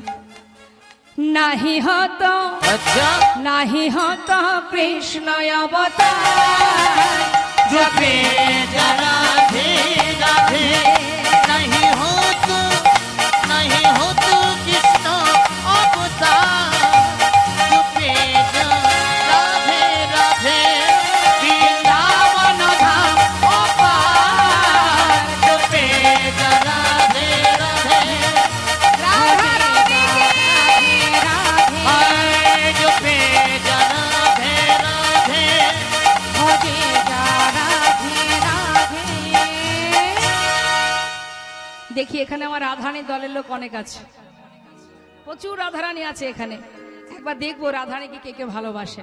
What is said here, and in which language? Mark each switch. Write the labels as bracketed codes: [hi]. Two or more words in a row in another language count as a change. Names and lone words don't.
[bn] নাহি হতো [hi] अच्छा [bn] নাহি হতো কৃষ্ণ অবতার [hi] जपे जा राधे राधे नहीं हो तो कृष्ण अवतार जपे जा राधे राधे वृंदावन धाम अपार जपे जा राधे राधे [bn] রাধা রানী [hi] हाय जपे जा राधे राधे [bn] দেখি এখানে আমার রাধারানী দলের লোক অনেক আছে, প্রচুর রাধারানী আছে এখানে। একবার দেখবো রাধারানীকে কে কে ভালোবাসেন।